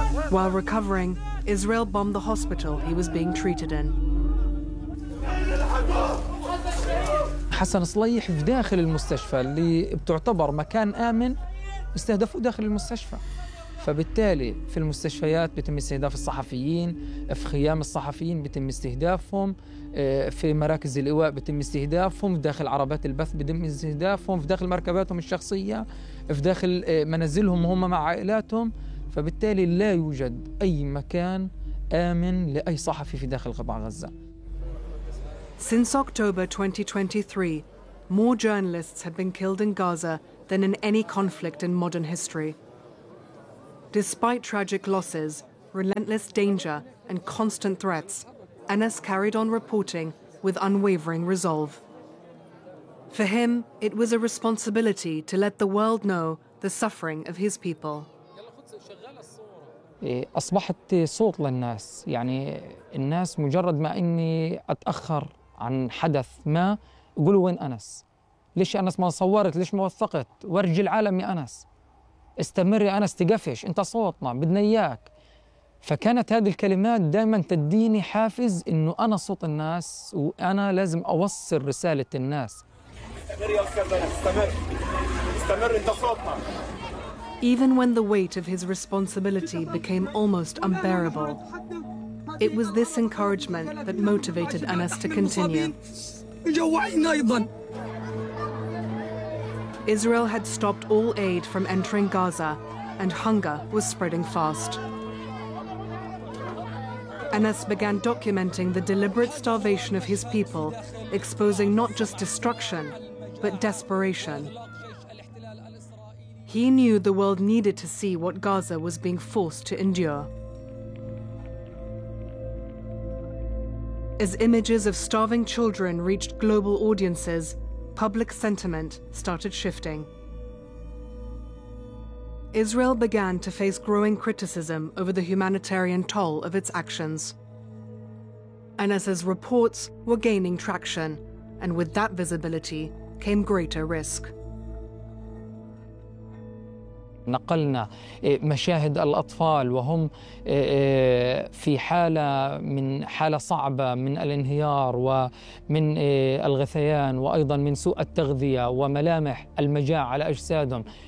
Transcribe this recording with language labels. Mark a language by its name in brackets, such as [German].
[English] While recovering, Israel bombed the hospital he was being treated in. [Arabic] حسن صليح في داخل المستشفى اللي بتعتبر مكان آمن استهدفوا داخل المستشفى، فبالتالي في المستشفيات بيتم استهداف الصحفيين، في خيام الصحفيين بيتم استهدافهم، في مراكز الإيواء بيتم استهدافهم، داخل عربات البث بيتم استهدافهم، في داخل مركباتهم الشخصية، في داخل منازلهم وهم مع عائلاتهم، فبالتالي لا يوجد أي مكان آمن لأي صحفي في داخل قطاع غزة. [English] Since October 2023, more journalists have been killed in Gaza than in any conflict in modern history. Despite tragic losses, relentless danger and constant threats, Anas carried on reporting with unwavering resolve. For him, it was a responsibility to let the world know the suffering of his people. [Arabic] أصبحت صوت للناس، يعني الناس مجرد ما إني أتأخر عن حدث ما يقولوا وين أنس؟ ليش أنس ما صورت؟ ليش ما وثقت؟ ورج العالم يا أنس، استمر يا أنس، تقفش، أنت صوتنا، بدنا إياك. فكانت هذه الكلمات دائما تديني حافز إنه أنا صوت الناس وأنا لازم أوصل رسالة الناس. استمر يا أستاذ أنس، استمر، استمر، أنت صوتنا. [English] Even when the weight of his responsibility became almost unbearable, it was this encouragement that motivated Anas to continue. Israel had stopped all aid from entering Gaza, and hunger was spreading fast. Anas began documenting the deliberate starvation of his people, exposing not just destruction, but desperation. He knew the world needed to see what Gaza was being forced to endure. As images of starving children reached global audiences, public sentiment started shifting. Israel began to face growing criticism over the humanitarian toll of its actions. Anas's reports were gaining traction, and with that visibility came greater risk. [Arabic] نقلنا مشاهد الأطفال وهم في حالة من حالة صعبة من الانهيار ومن الغثيان وأيضا من سوء التغذية وملامح المجاعة على أجسادهم.